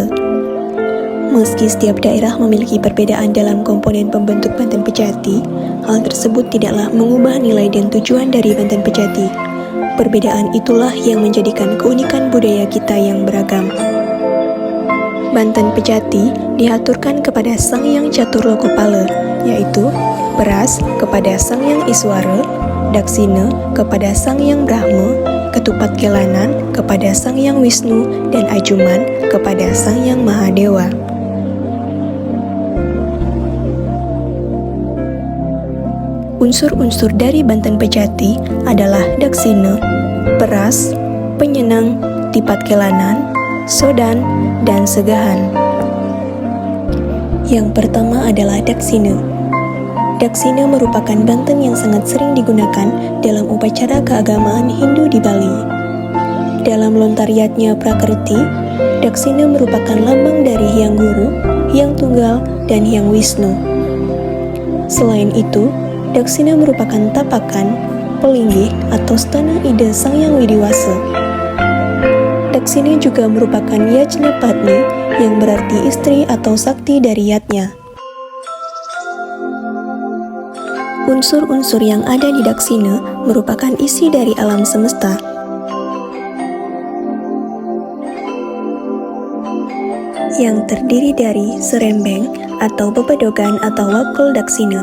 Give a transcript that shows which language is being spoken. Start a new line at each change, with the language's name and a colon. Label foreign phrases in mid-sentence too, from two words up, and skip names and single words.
Indonesian: Meski setiap daerah memiliki perbedaan dalam komponen pembentuk banten pejati, hal tersebut tidaklah mengubah nilai dan tujuan dari banten pejati. Perbedaan itulah yang menjadikan keunikan budaya kita yang beragam. Banten pejati diaturkan kepada Sang Hyang Catur Lokopala, yaitu beras kepada Sang Hyang Iswara, daksina kepada Sang Hyang Brahma, ketupat kelanan kepada Sang Hyang Wisnu, dan ajuman kepada Sang Hyang Mahadewa. Unsur-unsur dari banten pejati adalah daksina, beras, penyenang, tipat kelanan, sodan, dan segahan. Yang pertama adalah daksina. Daksina merupakan banten yang sangat sering digunakan dalam upacara keagamaan Hindu di Bali. Dalam Lontar Yatnya Prakerti, daksina merupakan lambang dari Hyang Guru, Hyang Tunggal, dan Hyang Wisnu. Selain itu, daksina merupakan tapakan, pelinggih, atau stana ide Sang Hyang Widiwasa. Daksina juga merupakan Yajna Patni yang berarti istri atau sakti dari Yatnya. Unsur-unsur yang ada di Daksina merupakan isi dari alam semesta. Yang terdiri dari serembeng atau bebedogan atau wakul Daksina.